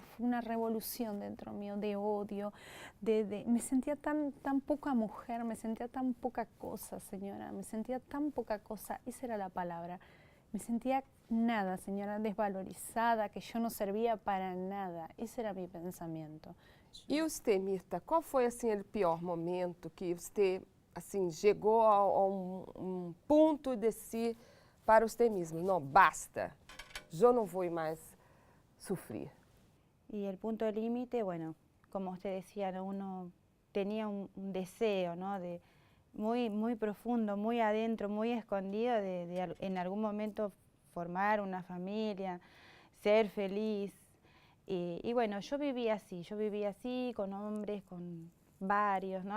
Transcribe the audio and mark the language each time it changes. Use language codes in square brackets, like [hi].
[es] Fue una revolución dentro mío de odio. Me sentía tan poca mujer, me sentía tan poca cosa, señora. Me sentía tan poca cosa, esa era la palabra. Me sentía nada, señora, desvalorizada, que yo no servía para nada. Ese era mi pensamiento. [pt] E você, Mirta, qual foi assim o pior momento que você assim chegou a ponto de si para você mesmo? Não, basta, eu não vou mais sofrer. [es] Y el punto límite, bueno, como usted decía, ¿no? Uno tenía un deseo, ¿no? Muy profundo, muy adentro, muy escondido de en algún momento formar una familia, ser feliz. Y bueno, yo vivía así, con hombres, con varios, ¿no?